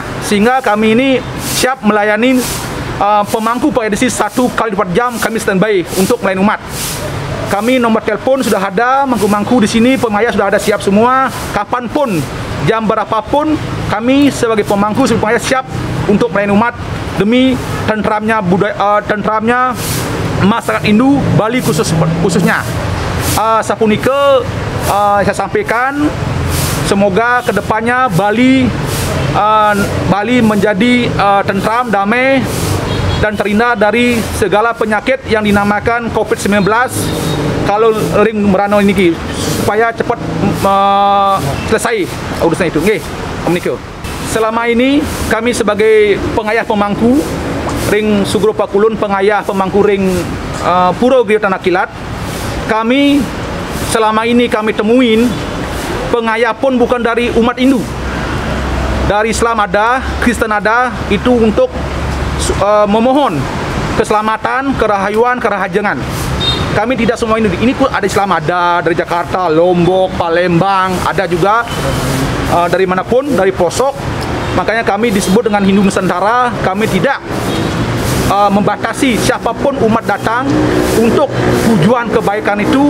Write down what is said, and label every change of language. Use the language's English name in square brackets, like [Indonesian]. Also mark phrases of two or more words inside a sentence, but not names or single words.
[Indonesian] Sehingga kami ini siap melayani pemangku pengayah di sini 1 kali 24 jam kami standby untuk melayani umat. Kami nomor telepon sudah ada, mangku-mangku di sini, pengayah sudah ada siap semua. Kapanpun, jam berapapun, kami sebagai pemangku, sebagai pengayah siap untuk melayani umat demi tentramnya budaya, tentramnya masyarakat Hindu Bali khususnya. Sapunika saya sampaikan, semoga kedepannya Bali menjadi tentram, damai, dan terhindar dari segala penyakit yang dinamakan COVID-19 kalau [Balinese] ring merano [Indonesian] ini, supaya cepat selesai urusan itu. Nggih, omniko. Selama ini kami sebagai pengayah pemangku ring Sugro Pakulun, pengayah pemangku ring Pura Griyo Tanah Kilat, kami selama ini kami temuin pengayah pun bukan dari umat Hindu. Dari Islam ada, Kristen ada, itu untuk memohon keselamatan, kerahayuan, kerahajengan. Kami tidak semua ini pun ada Islam, ada dari Jakarta, Lombok, Palembang, ada juga dari manapun, dari pelosok. Makanya kami disebut dengan Hindu Nusantara. Kami tidak membatasi siapapun umat datang untuk tujuan kebaikan itu.